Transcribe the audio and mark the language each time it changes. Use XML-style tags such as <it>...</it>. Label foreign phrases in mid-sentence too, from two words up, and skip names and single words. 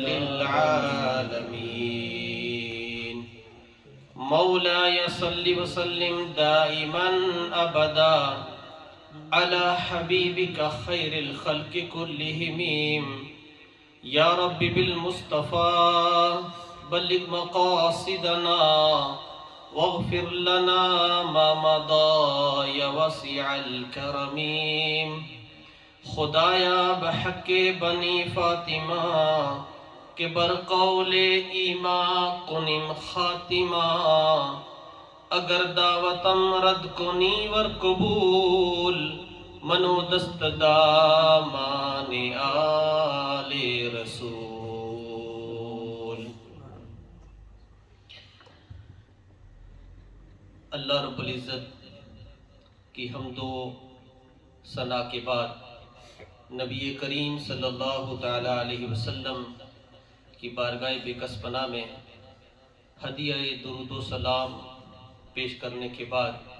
<ar>للعالمين، مولاي صل وسلم دائما أبدا على حبيبك خير الخلق كلهم، يا رب بالمصطفى بلغ مقاصدنا واغفر لنا ما مضى يا واسع الكرم،</ar> <fa>خدایا بحق بنی فاطمہ کہ برقول ایمان کنم خاتمہ، اگر دعوتم رد کنی ور قبول، منو دست دامان آل رسول۔</fa> <ur>اللہ رب العزت کی حمد و ثنا کے بعد نبی کریم</ur> <ar>صلی اللہ تعالی علیہ وسلم</ar> <ur>کی بارگاہ بکس پناہ میں ہدیہ درود و سلام پیش کرنے کے بعد</ur>